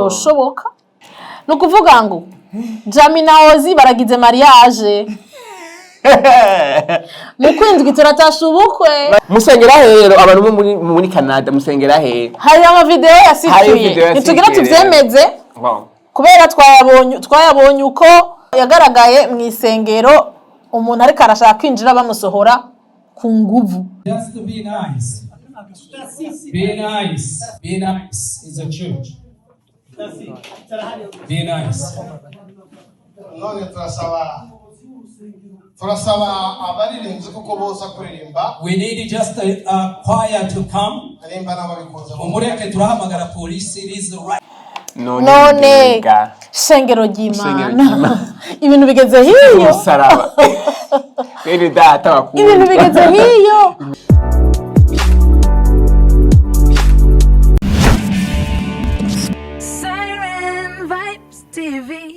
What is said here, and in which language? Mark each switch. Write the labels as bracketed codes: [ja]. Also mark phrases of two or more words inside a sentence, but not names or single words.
[rn] yoshoboka no kuvuga ngo Jamy na Ozi baragize mariage mu kwindwi turatasha ubukwe musengera rero abantu muri Canada musengera he hari ama video yasituye nitugira tuvyemeze kubera twayabonye uko yagaragaye mu isengero umuntu ariko arashaka kwinjira bamusohora ku nguvu. [en] Just to be nice. Be nice. Be nice is a church. Be nice. [rn] None turasaba abaririmvye kuko boza kuririmba. [en] We need just a choir to come. [rn] Umureke turahamagara [en] police is right. [rn] None shengero ry'Imana ibintu bigeze hiyo saraba rero data bakuru ibintu bigeze hiyo Siren Vibes TV